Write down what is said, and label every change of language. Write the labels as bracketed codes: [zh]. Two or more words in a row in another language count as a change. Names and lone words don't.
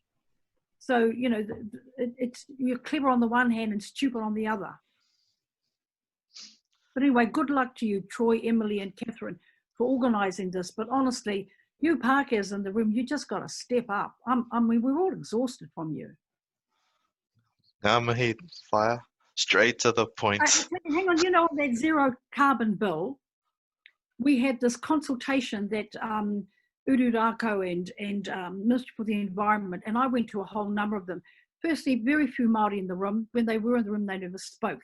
[en] So, you know, you're clever on the one hand and stupid on the other. But anyway, good luck to you, Troy, Emily, and Catherine, for organising this. But honestly, you Pākehās in the room, you just got to step up. I mean, we're all exhausted from you. [mi] Ngā mihi, whaia. [en] Straight to the point. Hang on, you know, on that zero carbon bill, we had this consultation that Ururako and Ministry for the Environment, and I went to a whole number of them. Firstly, very few Māori in the room. When they were in the room, they never spoke.